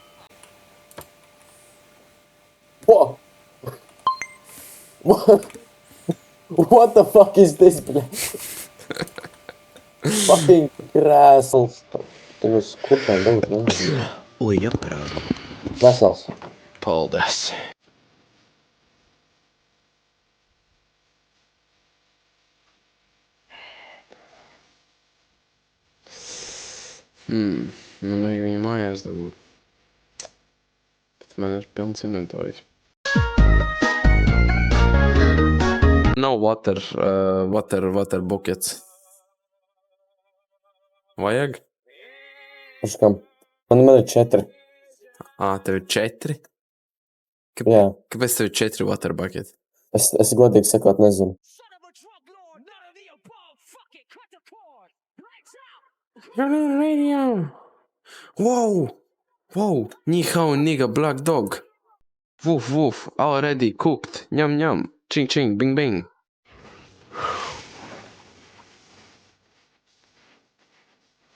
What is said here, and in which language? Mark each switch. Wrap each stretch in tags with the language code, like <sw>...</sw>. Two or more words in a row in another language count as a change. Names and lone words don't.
<en>What? What the fuck is this, bля?</en> <lv>Fucking krēsls. Tev uz kurpēm dabūt, ne? Ui, jāprāv. Vesels. Paldies. Man vajag viņu mājās dabūt. Bet man ir pilns inventorijs. Nav</lv> <en>water buckets.</en> <lv>Vajag? Uz kam? Man ir 4. Tev ir 4? Jā. Kāpēc tev ir 4</lv> <en>water buckets?</en> <lv>Es godīgi sakot nezinu.</lv> <en>You're on the radio. Whoa.</en> <zh>你好,</zh> <en>nigga, black dog. Woof, already cooked. Nyam, ching, bing, bing.</en>